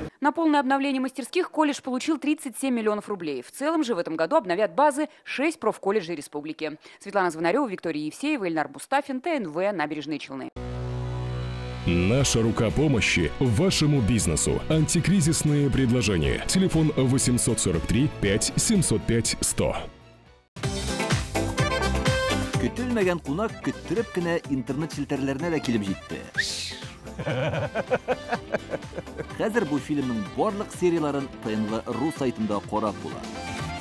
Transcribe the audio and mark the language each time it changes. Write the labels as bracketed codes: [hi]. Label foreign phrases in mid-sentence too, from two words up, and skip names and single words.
[ru] На полное обновление мастерских колледж получил 37 миллионов рублей. В целом же в этом году обновят базы 6 профколледжей республики. Светлана Звонарева, Виктория Евсеева, Эльнар Бустафин, ТНВ, Набережные Челны. Наша рука помощи вашему бизнесу. Антикризисные предложения. Телефон 843 5 705 100. [tt] Көтелмәгән кунак көттөреп кенә интернет челтәрләренә дә килеп җитте. Хәзер бу фильмның барлык серияларын ТНВ.ру сайтында карап була.